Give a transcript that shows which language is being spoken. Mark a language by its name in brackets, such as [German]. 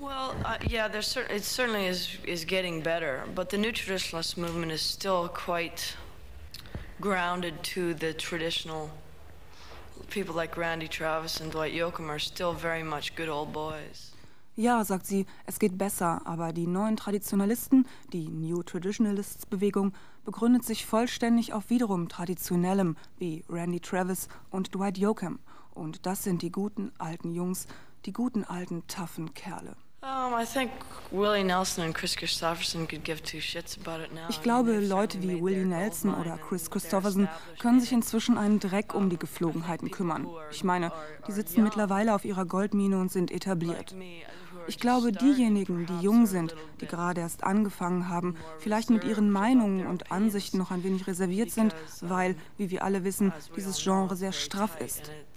[English] Well, yeah, it certainly is getting better, but the new traditionalist movement is still quite grounded to the traditional people like Randy Travis and Dwight Yoakam are still very much good old boys. [German] Ja, sagt sie, es geht besser, aber die neuen Traditionalisten, die New Traditionalists-Bewegung, begründet sich vollständig auf wiederum Traditionellem, wie Randy Travis und Dwight Yoakam. Und das sind die guten alten Jungs, die guten alten, toughen Kerle. [English] I think Willie Nelson and Kris Kristofferson could give two shits about it now. [German] Ich glaube, Leute wie Willie Nelson oder Kris Kristofferson können sich inzwischen einen Dreck um die Gepflogenheiten kümmern. Ich meine, die sitzen mittlerweile auf ihrer Goldmine und sind etabliert. Ich glaube, diejenigen, die jung sind, die gerade erst angefangen haben, vielleicht mit ihren Meinungen und Ansichten noch ein wenig reserviert sind, weil, wie wir alle wissen, dieses Genre sehr straff ist.